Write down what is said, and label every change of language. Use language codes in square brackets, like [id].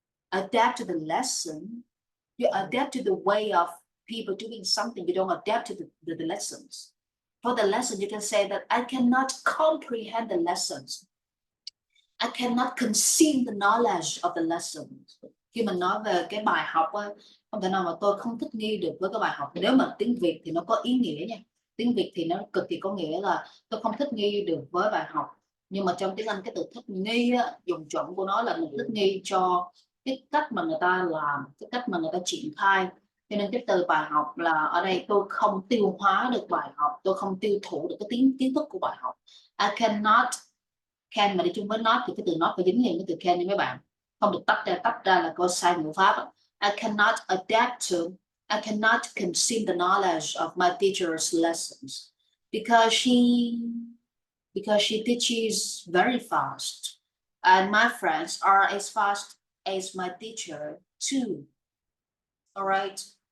[en] Adapt to the lesson. You adapt to the way of people doing something. You don't adapt to the lessons. For the lesson, you can say that I cannot comprehend the lessons. I cannot consume the knowledge of the lessons. [vi] Khi mình nói về cái bài học á, không thể nào mà tôi không thích nghi được với cái bài học. Nếu mà tiếng Việt thì nó có ý nghĩa nha. Tiếng Việt thì nó cực kỳ có nghĩa là tôi không thích nghi được với bài học. Nhưng mà trong tiếng Anh cái từ thích nghi á, dùng chuẩn của nó là mình thích nghi cho cái cách mà người ta làm, cái cách mà người ta triển khai. Cho nên cái từ bài học là ở đây tôi không tiêu hóa được bài học, tôi không tiêu thụ được cái kiến thức của bài học. [en] I cannot, [vi] can mà đi chung với not thì cái từ not phải dính liền cái từ can nha mấy bạn, không được tách ra là câu sai ngữ pháp. [en] I cannot adapt to, I cannot consume the knowledge of my teacher's lessons because she teaches very fast and my friends are as fast as my teacher too. All right.